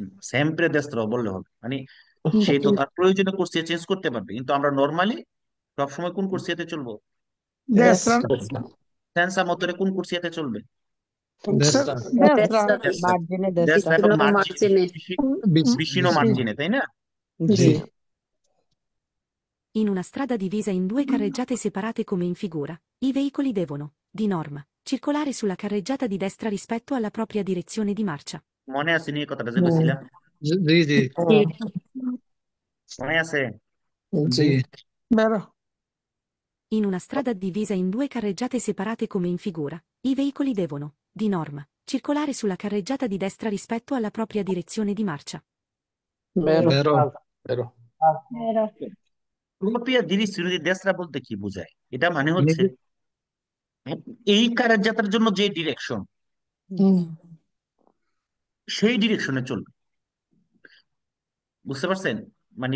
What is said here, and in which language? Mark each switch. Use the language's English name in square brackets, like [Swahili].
[Italian] সেম্প্রে দেস্ত্র [Bangla] বললে হবে, মানে সেই তো তার প্রয়োজনে কুর্সিয়া চেঞ্জ করতে পারবে, কিন্তু আমরা নর্মালি সবসময় কোন কুর্সিয়াতে চলবো? [Italian] destra [Bangla] সেন্সা মোটরে কোন কুর্সিয়াতে চলবে? [Italian] destra, destra margine destra [Bangla] দেস্ত্রা এবং মার্জিন, মার্জিনে [Italian] vicino margine, [Bangla] তাই না? জি [Italian] In una strada divisa in due carreggiate separate come in figura, i veicoli devono, di norma, circolare sulla carreggiata di destra rispetto alla propria direzione di marcia. [Bangla] মনে আছে নিয়ে কথাটা যে বলছিলাম? জি, জি, জি মনে আছে? জি, [Italian] vero In una strada divisa in due carreggiate separate come in figura, i veicoli devono, di norma, circolare sulla carreggiata di destra rispetto alla propria direzione di marcia. vero vero, vero [Bangla] প্রোপিয়া [Italian] direzione di destra [Bangla] বলতে কি বোঝায়? এটা মানে হচ্ছে এই কারের যাত্রার জন্য যে ডিরেকশন, সেই ডিরেকশনে চলবে, বুঝতে পারছেন? মানে